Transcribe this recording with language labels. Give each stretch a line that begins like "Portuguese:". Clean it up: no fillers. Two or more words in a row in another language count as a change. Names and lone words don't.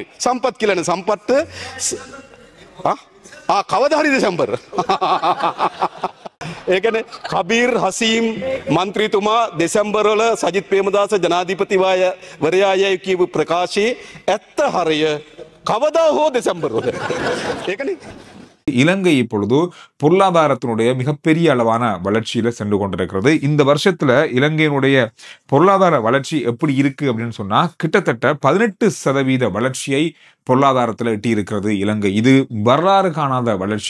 Sinhala: සම්පත් කියලානේ සම්පත්ත කවදා හරි දෙසැම්බර්. ඒ කියන්නේ කබීර් හසීම් මන්ත්‍රීතුමා දෙසැම්බර් වල සජිත් ප්‍රේමදාස ජනාධිපතිවරයායයි කියපු ප්‍රකාශයේ ඇත්ත හරය කවදා හෝ දෙසැම්බර් වල. ඒකනේ.
Tamil: இலங்கை இப்பொழுது பொருளாதாரத்தினுடைய மிகப்பெரிய அளவான வளர்ச்சியில சென்று கொண்டிருக்கிறது. இந்த வருஷத்துல இலங்கையினுடைய பொருளாதார வளர்ச்சி எப்படி இருக்கு அப்படின்னு சொன்னா, கிட்டத்தட்ட 18% வளர்ச்சியை பொருளாதாரத்தில் எட்டி இருக்கிறது இலங்கை. இது வரலாறு காணாத வளர்ச்சி.